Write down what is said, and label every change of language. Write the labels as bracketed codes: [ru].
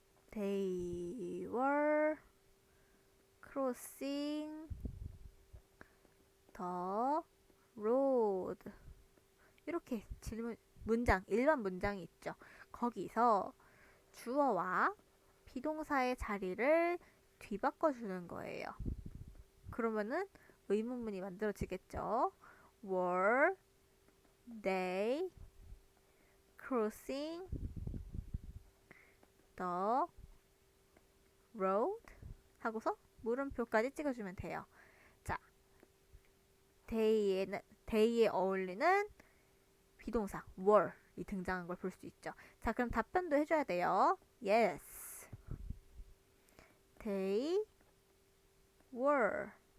[en] They were crossing the road. [ko] 이렇게 문장, 일반 문장이 있죠. 거기서 주어와 비동사의 자리를 뒤바꿔 주는 거예요. 그러면은 의문문이 만들어지겠죠. [en] Were they crossing the road? [ko] 하고서 물음표까지 찍어주면 돼요. 자, they에 어울리는 비동사 were이 등장한 걸 볼 수 있죠. 자, 그럼 답변도 해줘야 돼요. [en] Yes, they were.